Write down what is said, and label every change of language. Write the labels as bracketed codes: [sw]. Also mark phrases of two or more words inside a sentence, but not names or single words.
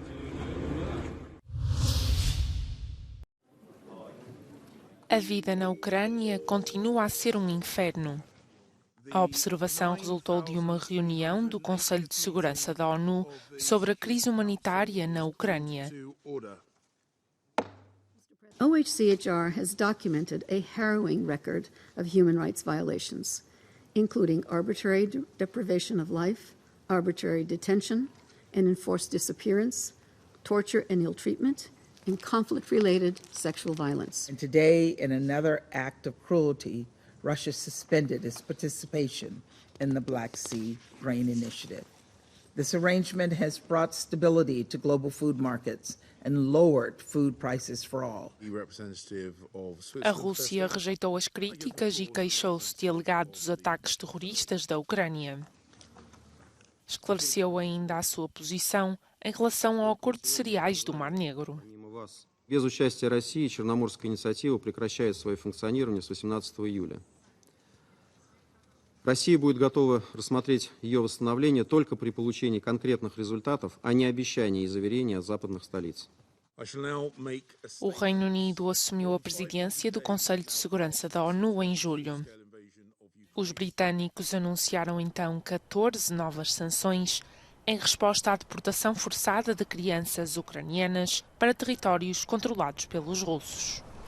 [pt] A vida na Ucrânia continua a ser um inferno. A observação resultou de uma reunião do Conselho de Segurança da ONU sobre a crise humanitária na Ucrânia. [en] OHCHR has documented a harrowing record of human rights violations, including arbitrary deprivation of life, arbitrary detention and enforced disappearance, torture and ill treatment, and conflict-related sexual violence. And today, in another act of cruelty, Russia suspended its participation in the Black Sea Grain Initiative. This arrangement has brought stability to global food markets and lowered food prices for all. [pt] A Rússia rejeitou as críticas e queixou-se de alegados ataques terroristas da Ucrânia. Esclareceu ainda a sua posição em relação ao acordo de cereais do Mar Negro. [ru] Без участия России Черноморская инициатива прекращает свое функционирование с 18 июля. Россия будет готова рассмотреть ее восстановление только при получении конкретных результатов, а не обещаний и заверений от западных столиц. [pt] O Reino Unido assumiu a presidência do Conselho de Segurança da ONU em julho. Os britânicos anunciaram então 14 novas sanções em resposta à deportação forçada de crianças ucranianas para territórios controlados pelos russos.